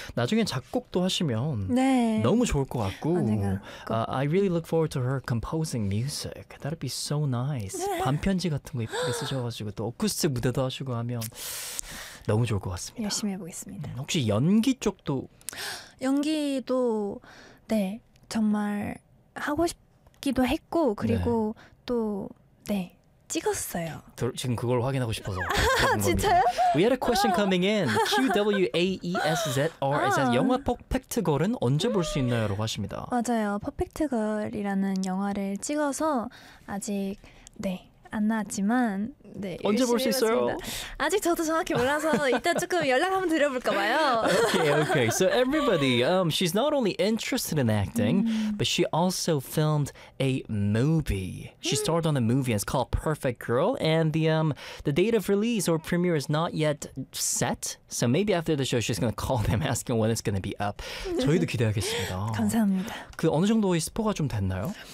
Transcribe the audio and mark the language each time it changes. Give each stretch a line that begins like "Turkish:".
Korean: 나중에 작곡도 하시면 네. 너무 좋을 것 같고, 아, 꼭...
English: I really look forward to her composing music. That'd be so nice.
Korean: 네. 반편지 같은 거 예쁘게 쓰셔가지고 또 어쿠스틱 무대도 하시고 하면 너무 좋을 것 같습니다. 열심히 해보겠습니다. 혹시 연기 쪽도 연기도 네 정말 하고 싶기도 했고 그리고 네. 또 네 찍었어요. 지금 그걸 확인하고 싶어서. 진짜요?
English: We had a question coming in.
Korean: QWAESZR 영화 퍼펙트 걸은 언제 볼 수 있나요?라고 하십니다. 맞아요. 퍼펙트 걸이라는 영화를 찍어서 아직 네. 안 나왔지만 네, 언제 볼 수 있어요? 아직 저도 정확히 몰라서 이따 조금 연락 한번 드려볼까 봐요.
English: Okay, okay. So everybody, she's not only interested in acting, but she also filmed a movie. She starred on a movie. It's called Perfect Girl, and the date of release or premiere is not yet set. So maybe after the show, she's gonna call them asking when it's gonna be up.
Korean: 저희도 기대하겠습니다. 감사합니다. 그 어느 정도 스포가 좀 됐나요?